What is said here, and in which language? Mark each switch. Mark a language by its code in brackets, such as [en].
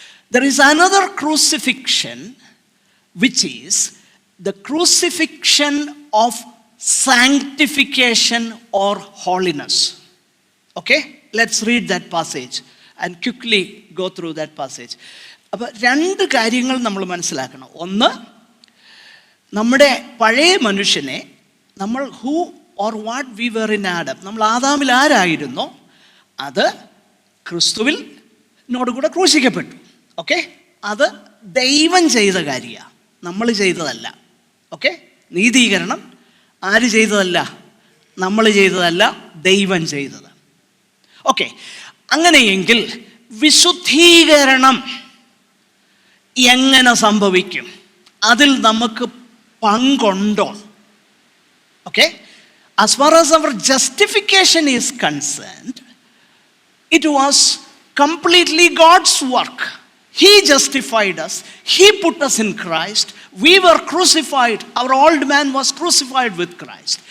[en] There is another crucifixion, which is the crucifixion of sanctification or holiness. Okay, let's read that passage and quickly go through that passage. [ml] അപ്പോൾ രണ്ട് കാര്യങ്ങൾ നമ്മൾ മനസ്സിലാക്കണം. ഒന്ന്, നമ്മുടെ പഴയ മനുഷ്യനെ നമ്മൾ [en] who or what we were in Adam, [ml] നമ്മൾ ആദാമിൽ ആരായിരുന്നോ അത് ക്രിസ്തുവിൽ കൂടെ ക്രൂശിക്കപ്പെട്ടു. ഓക്കെ, അത് ദൈവം ചെയ്ത കാര്യമാണ്, നമ്മൾ ചെയ്തതല്ല. ഓക്കെ, നീതീകരണം ആര് ചെയ്തതല്ല? നമ്മൾ ചെയ്തതല്ല, ദൈവം ചെയ്തത്. ഓക്കെ, അങ്ങനെയെങ്കിൽ വിശുദ്ധീകരണം എങ്ങനെ സംഭവിക്കും? അതിൽ നമുക്ക് പങ്കുണ്ടോ? [en] Okay, as far as our justification is concerned, it was completely God's work. He justified us. He put us in Christ. We were crucified. Our old man was crucified with Christ.